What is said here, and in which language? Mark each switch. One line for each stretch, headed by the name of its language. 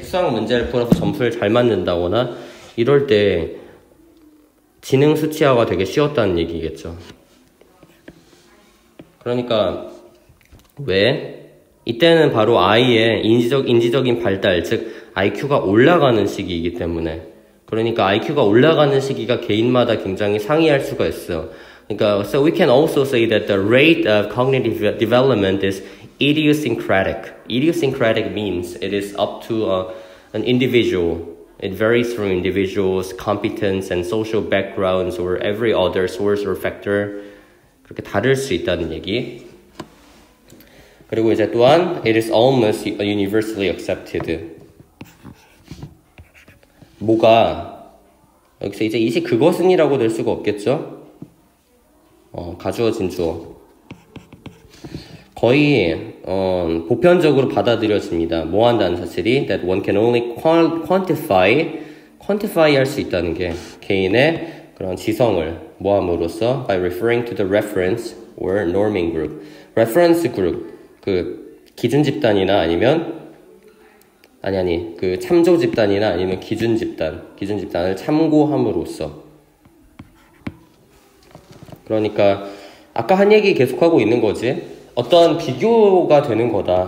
Korean: 수학 문제를 풀어서 점수를 잘 맞는다거나 이럴 때 지능 수치화가 되게 쉬웠다는 얘기겠죠. 그러니까 왜? 이때는 바로 아이의 인지적인 발달, 즉 IQ가 올라가는 시기이기 때문에. 그러니까 IQ가 올라가는 시기가 개인마다 굉장히 상이할 수가 있어요. 그러니까
English: so we can also say that the rate of cognitive development is idiosyncratic. Idiosyncratic means it is up to an individual. It varies from individuals' competence and social backgrounds or every other source or factor.
Korean: 그렇게 다를 수 있다는 얘기. 그리고 이제 또한
English: it is almost universally accepted.
Korean: 뭐가 여기서 이제 이시 그것은이라고 될 수가 없겠죠? 가주어진 주어. 거의 보편적으로 받아들여집니다. 뭐 한다는 사실이
English: that one can only quantify
Korean: 할 수 있다는 게 개인의 그런 지성을 모함으로써
English: by referring to the reference or norming group. reference group,
Korean: 그 기준 집단이나 아니면 그 참조 집단이나 아니면 기준 집단을 참고함으로써. 그러니까 아까 한 얘기 계속하고 있는 거지. 어떤 비교가 되는 거다.